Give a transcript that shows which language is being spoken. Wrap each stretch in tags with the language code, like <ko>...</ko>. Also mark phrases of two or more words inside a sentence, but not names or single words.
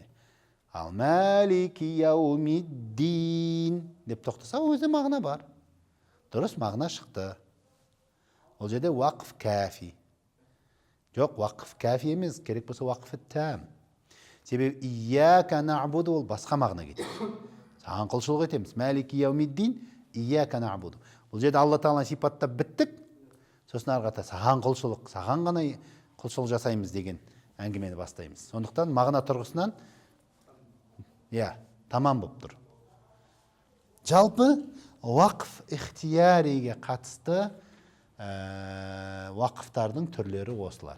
<kk>Ал</kk> <ar>مالك يوم الدين</ar> <kk>деп тоқтаса, өзі мағына бар. Дұрыс, мағына шықты. Ол жерде</kk> <ar>وقف كافي.</ar> <kk>Жоқ,</kk> <ar>وقف كافي</ar> <kk>емес, керек болса</kk> <ar>وقف تام.</ar> <kk>Себебі</kk> <ar>إياك نعبد</ar> <kk>ол басқа мағына кетеді. Саған құлшылық етеміз.</kk> <ar>مالك يوم الدين، إياك نعبد.</ar> <kk>Бұл жерде Алла Тағала сипаттап біттік. Сосын арқата саған құлшылық, саған ғана құлшылық жасаймыз деген әңгімені бастаймыз. Сондықтан мағына тұрғысынан тамам болып тұр. Жалпы</kk> <ar>وقف اختياري</ar> <kk>қатысты вақфтардың түрлері осылар.</kk>